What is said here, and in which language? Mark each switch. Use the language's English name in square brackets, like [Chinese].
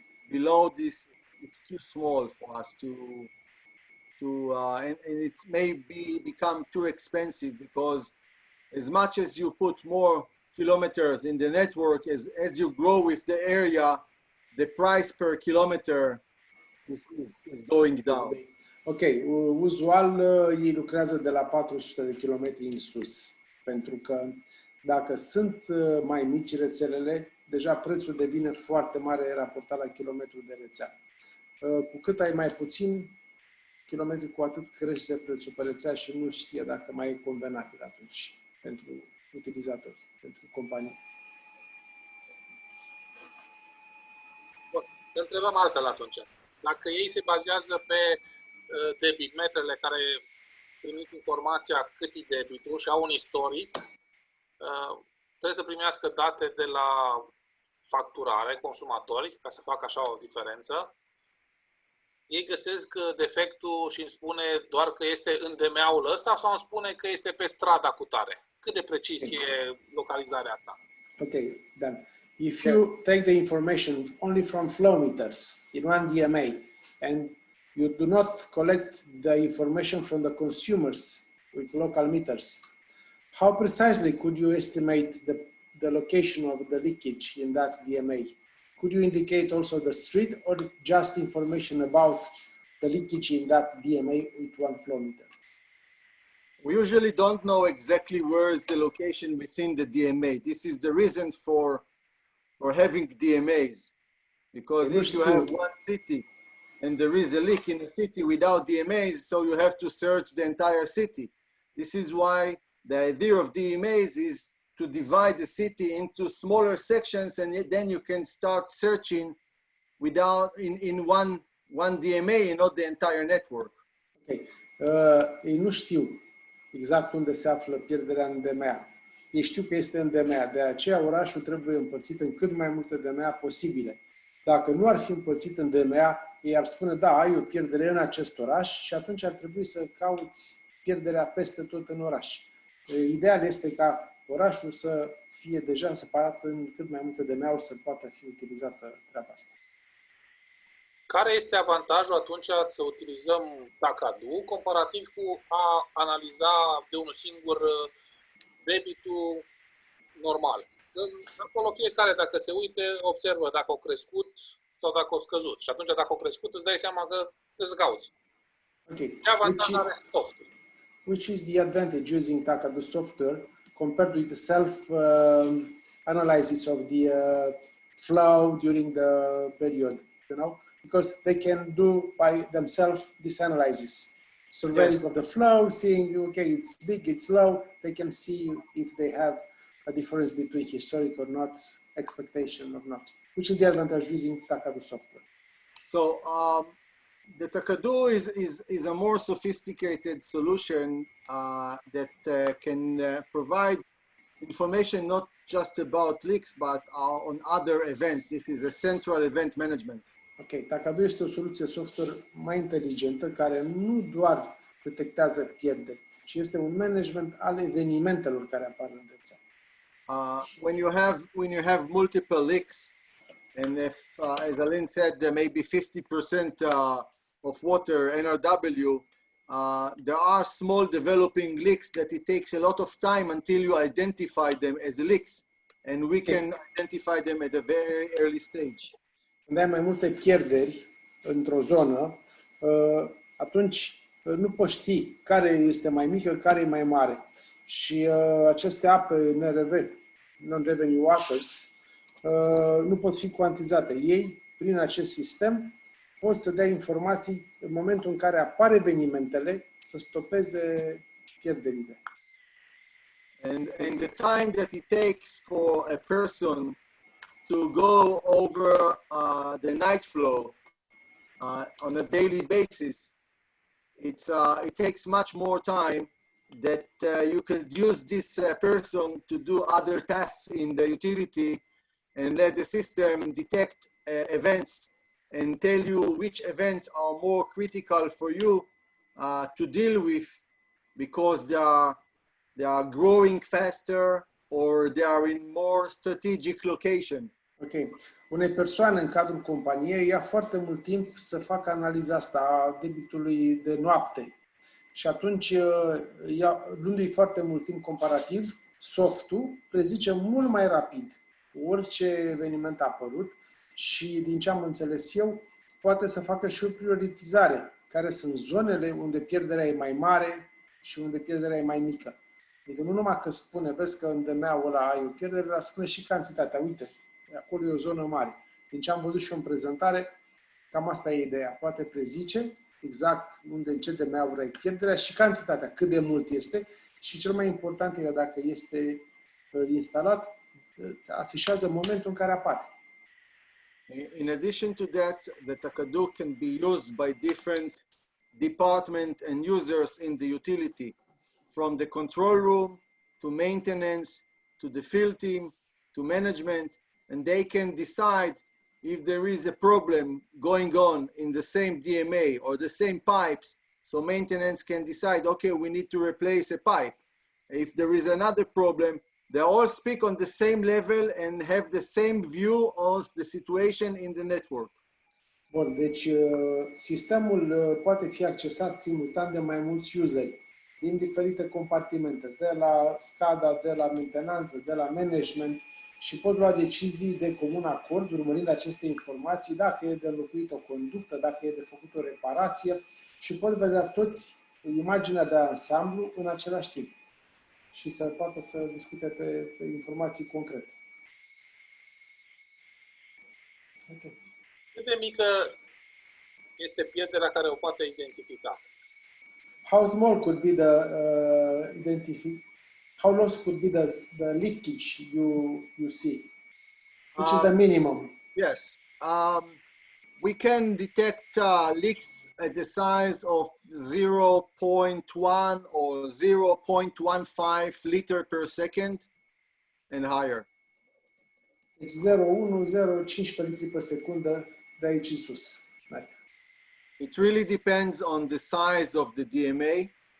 [English] Below this, it's too small for us and it may become too expensive, because as much as you put more kilometers in the network, as you grow with the area, the price per kilometer is going down. [Romanian] Ok, uzual ei lucrează de la 400 de kilometri în sus, pentru că dacă sunt mai mici rețelele, deja prețul devine foarte mare raportat la kilometru de rețea. Cu cât ai mai puțin kilometri, cu atât crește prețul pe rețea și nu știe dacă mai e convenabil atunci pentru utilizatori, pentru companii. Bun, te întrebăm altfel atunci. dacă ei se bazează pe debitmetrele care trimit informația cât e debitul și au un istoric, trebuie să primească date de la facturare, consumatori, ca să facă așa o diferență. Ei găsesc defectul și îmi spune doar că este în DMA-ul ăsta sau îmi spune că este pe strada cu tare? Cât de precis e localizarea asta? [English] Okay, then if you take the information only from flow meters in one DMA and you do not collect the information from the consumers with local meters, how precisely could you estimate the location of the leakage in that DMA? Could you indicate also the street or just information about the leakage in that DMA with one flow meter? We usually don't know exactly where is the location within the DMA. This is the reason for having DMAs. Because if you have one city and there is a leak in a city without DMAs, so you have to search the entire city. This is why the idea of DMAs is to divide the city into smaller sections, and then you can start searching in one DMA and not the entire network. Okay. [Romanian] Ei nu știu exact unde se află pierderea în DMA. Ei știu că este în DMA, de aceea orașul trebuie împărțit în cât mai multe DMA posibile. Dacă nu ar fi împărțit în DMA, ei ar spune, da, ai o pierdere în acest oraș și atunci ar trebui să cauți pierderea peste tot în oraș. Ideal este ca orașul să fie deja separat în cât mai multe DMA-uri să poată fi utilizată treaba asta. Care este avantajul atunci să utilizăm TaKaDu comparativ cu a analiza de unul singur debitul normal? Că acolo fiecare, dacă se uite, observă dacă au crescut sau dacă au scăzut. Și atunci, dacă au crescut, îți dai seama că îți gauzi. Okay. Ce avantaj are softul? [English] Which is the advantage using TaKaDu software compared with the self-analysis of the flow during the period, you know? Because they can do by themselves this analysis. Surveying of the flow, seeing, okay, it's big, it's low, they can see if they have a difference between historic or not, expectation or not, which is the advantage using TaKaDu software. So the TaKaDu is a more sophisticated solution that can provide information not just about leaks, but on other events. This is a central event management. [Romanian] Ok, TaKaDu este o soluție software mai inteligentă care nu doar detectează pierderi, ci este un management al evenimentelor care apar în rețea. [English] When you have multiple leaks, and if, as Alin said, maybe 50% of water NRW, there are small developing leaks that it takes a lot of time until you identify them as leaks, and we can identify them at a very early stage. [Romanian] Când ai mai multe pierderi într-o zonă, atunci nu poți ști care este mai mică, care e mai mare. Și aceste ape NRV, Non-Revenue Waters, nu pot fi cuantizate. Ei, prin acest sistem, pot să dea informații în momentul în care apar evenimentele, să stopeze pierderile. [English] And the time that it takes for a person to go over the night flow on a daily basis, it takes much more time that you could use this person to do other tasks in the utility and let the system detect events and tell you which events are more critical for you to deal with because they are growing faster or they are in more strategic location. [Romanian] Ok. Unei persoane în cadrul companiei ia foarte mult timp să facă analiza asta a debitului de noapte. Și atunci, luându-i foarte mult timp comparativ, softul prezice mult mai rapid orice eveniment a apărut și, din ce am înțeles eu, poate să facă și o prioritizare, care sunt zonele unde pierderea e mai mare și unde pierderea e mai mică. Adică nu numai că spune, vezi că în DMA-ul ăla ai o pierdere, dar spune și cantitatea. Uite, acolo e o zonă mare. Din ce am văzut și eu în prezentare, cam asta e ideea. Poate prezice exact unde, în ce DMA-uri ai pierderea și cantitatea, cât de mult este. Și cel mai important e dacă este instalat, afișează momentul în care apare. [English] In addition to that, the TaKaDu can be used by different departments and users in the utility, from the control room to maintenance, to the field team, to management, and they can decide if there is a problem going on in the same DMA or the same pipes. So maintenance can decide, okay, we need to replace a pipe. If there is another problem, they all speak on the same level and have the same view of the situation in the network. [Romanian] Bun, deci sistemul poate fi accesat simultan de mai mulți useri din diferite compartimente, de la SCADA, de la mentenanță, de la management și pot lua decizii de comun acord urmărind aceste informații, dacă e de înlocuit o conductă, dacă e de făcut o reparație și pot vedea toți imaginea de ansamblu în același timp și să poată să discute pe informații concrete. Okay. Cât de mică este pierderea care o poate identifica? [English] How small could be the how low could be the leakage you see? Which is the minimum? Yes. We can detect leaks at the size of 0.1 or 0.15 liter per second and higher. [Romanian] Deci 0,1-0,15 litri pe secundă de aici în sus. [English] It really depends on the size of the DMA.